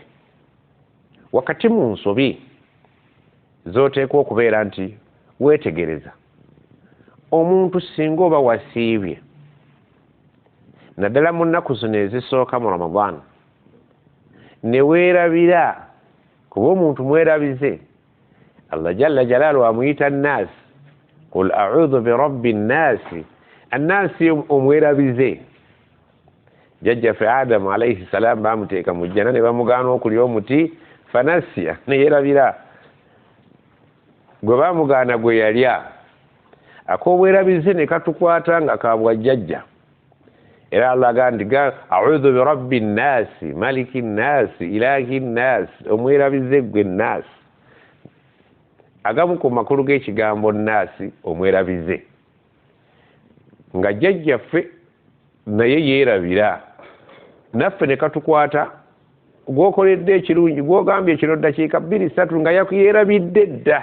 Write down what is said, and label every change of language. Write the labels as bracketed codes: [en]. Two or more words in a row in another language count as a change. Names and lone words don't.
[lg] Wakati mu nsobi z'oteekwa okubeera nti weetegereza, omuntu singa oba wasiibye naddala mu nnaku zino ezisooka mu Ramadan ne weerabira, kuba omuntu mwerabize, Allah [ar] جل جلاله [lg] amuyita nnaasi, [ar] قل أعوذ برب الناس, [lg] annaasi omwerabize. Jjajjaffe Adamu [ar] عليه السلام [lg] baamuteeka mu jjana ne bamugaana okulya omuti fanasiya, ne yeerabira. Gwe baamugaana gwe yalya, ak'obwerabize ne katukwata nga kabwa jjajja. Era Allah agamba [ar] أعوذ برب الناس ملك الناس إله الناس, [lg] omwerabize gwe nnaasi. Agamu ku makulu g'ekigambo nnaasi omwerabize, nga jjajjaffe naye yeerabira, naffe ne katukwata, gw'okoledde ekirungi, gw'ogambye kino ddakiika 2-3 nga yakuyeerabidde dda.